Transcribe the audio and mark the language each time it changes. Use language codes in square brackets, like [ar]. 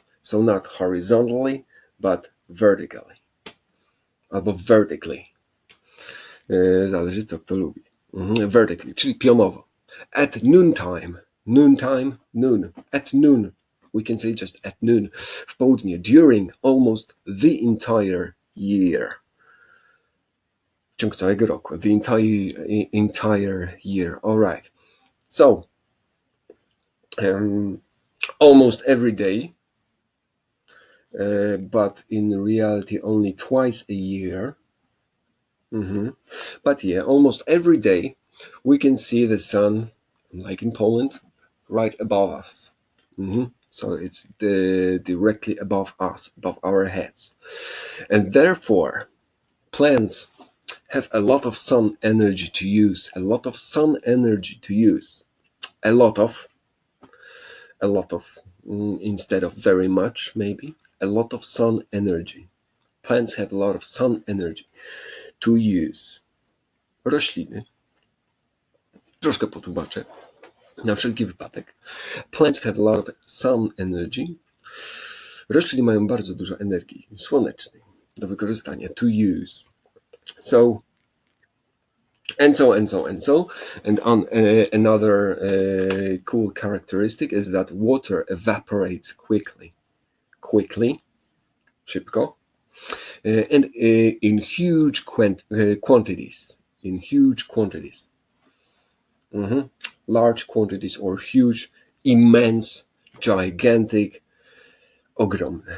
[en] So not horizontally, but vertically. Albo vertically. [pl] Zależy co kto lubi. [en] Vertically, [pl] czyli pionowo. [en] At noontime, noon. At noon. we can say just at noon, [pl] w południe, [en] during almost the entire year. [pl] W ciągu całego roku, [en] the entire year. All right. So, almost every day, but in reality only twice a year. But yeah, almost every day we can see the sun, like in Poland, right above us. So it's directly above us, above our heads. And therefore, plants have a lot of sun energy to use, a lot of sun energy to use, a lot of, instead of very much, maybe, a lot of sun energy. Plants have a lot of sun energy to use. [pl] Rośliny, troszkę potłumaczę, na wszelki wypadek. [en] Plants have a lot of sun energy. [pl] Rośliny mają bardzo dużo energii słonecznej do wykorzystania, [en] to use. So, and so, and so, and so. And another cool characteristic is that water evaporates quickly. Quickly, szybko. And in huge quantities. In huge quantities. Large quantities or huge, immense, gigantic, ogromne.